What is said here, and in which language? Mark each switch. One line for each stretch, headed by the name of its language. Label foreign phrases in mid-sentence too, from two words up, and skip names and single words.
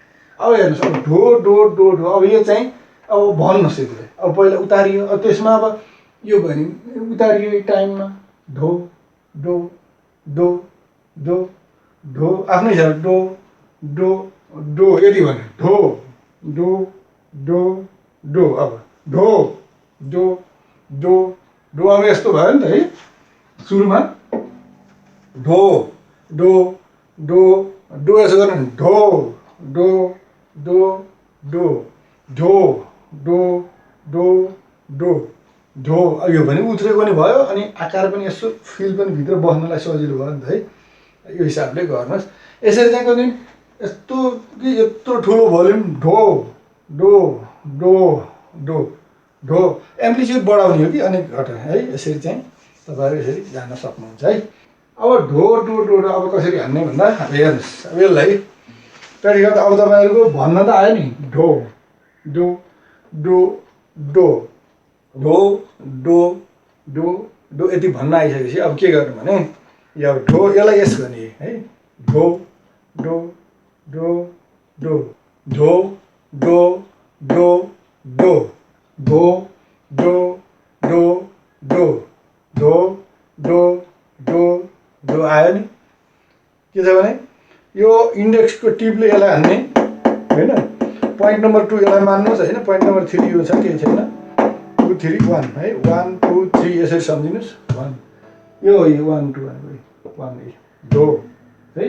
Nepali: अब हेर्नुहोस्, अब ढो डो डो ढो, अब यो चाहिँ अब भन्नुहोस् यसले। अब पहिला उतारियो, अब त्यसमा अब यो भयो नि उतारियो टाइममा, ढो डो डो डो ढो, आफ्नै छ, डो डो डो, यति भन्यो, ढो डो डो डो, अब ढो डो डो डो। अब यस्तो भयो नि त है, सुरुमा ढो डो डो डो, यसो गर्नु नि, ढो डो डो डो ढो डो डो डो ढो। यो पनि उत्रेको नि भयो, अनि आकार पनि यसो फिल पनि भित्र बस्नलाई सजिलो भयो नि त है। यो हिसाबले गर्नुहोस्। यसरी चाहिँ कति यस्तो कि यत्रो ठुलो भोल्युम, ढो डो डो डो ढो। एम्प्लिच्युड बढाउने हो कि अनि घटाउने है। यसरी चाहिँ तपाईँहरू यसरी जान सक्नुहुन्छ है। अब ढो डो डो डो अब कसरी हान्ने भन्दा, अब हेर्नुहोस्, अब यसलाई प्र्याक्टिस गर्दा अब तपाईँहरूको भन्न त आयो नि, ढो डो डो डो ढो डो डो डो, यति भन्न आइसकेपछि अब के गर्नु भने, यो ढो यसलाई यस गर्ने है, ढो डो डो डो ढो डो डो डो ढो डो डो डो ढो डो डो डो। आयो नि? के छ भने यो इन्डेक्सको टिपले यसलाई हान्ने होइन।
English: point number
Nepali: 2 यसलाई मान्नुहोस् होइन,
English: point number
Nepali: 3 यो छ, केही छैन, 2 3 1 है, 1 2 3 यसरी सम्झिनुहोस्। 1 यो 1 2 1 ढो है।